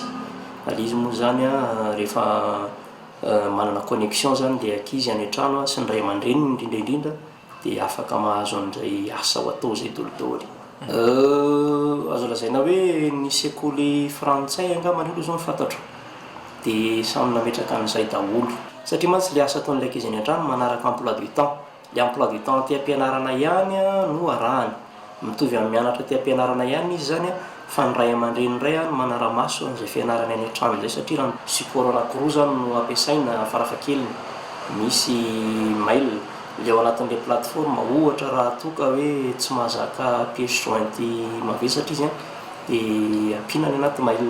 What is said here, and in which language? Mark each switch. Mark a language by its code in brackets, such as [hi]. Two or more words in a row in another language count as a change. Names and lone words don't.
[mg] Izy moa zany rehefa manana connexion zany dia ankizy any an-trano sy ny ray aman-dreny indrindraindrindra dia afaka mahazo an'izay asa ho atao zay daholo. Azo lazaina hoe ny sekoly frantsay angambany aloha zao ny fantatro dia samy nametraka an'izay daholo satria mantsy le asa ataon'ilay ankizy any an-trano manaraka [fr] emploi du temps. Le emploi du temps [mg] te-ampianarana ihany no arahany mitovy amin'ny mianatra te-ampianarana ihany izy zany fa ny ray aman-dreny ray manara-maso an'izay fianarana any an-trano izay satria raha support anankiroa zany no ampiasaina farafahakeliny. Misy mail le ao anatin'ilay plateforme ohatra raha toka hoe tsy mahazaka [fr] pièce jointe [mg] mavesatra izy dia ampiana any anaty mail.